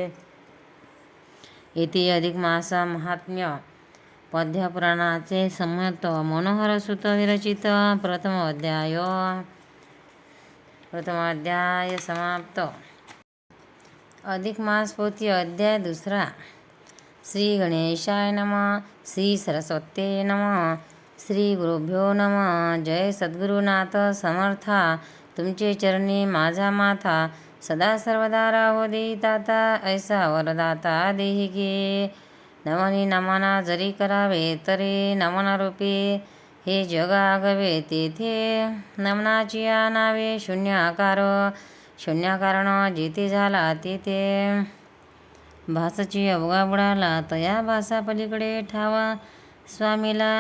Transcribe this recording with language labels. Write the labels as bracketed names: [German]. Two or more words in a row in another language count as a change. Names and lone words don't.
[Marathi] येथे अधिक मासा महात्म्य पद्यपुराणाचे संमत मनोहर सुत विरचित प्रथम अध्याय समाप्त. अधिक मास पोथी अध्याय दुसरा. [Sanskrit] श्री गणेशाय नमः. श्री सरस्वते नमः. श्री गुरुभ्यो नमः. [Marathi] जय सद्गुरुनाथ समर्था. तुमचे चरणी माझा माथा. सदा सर्वदा राहो देई ताता. ऐसा वरदाता देही गे. नमनी नमना जरी करावे तरी नमना रूपे हे जग आगवे. तेथे नमनाची नावे शून्याकार. शून्याकारण जेथे झाला तेथे भासाची अवघा बुडाला. तया भासा पलीकडे ठावा स्वामीला.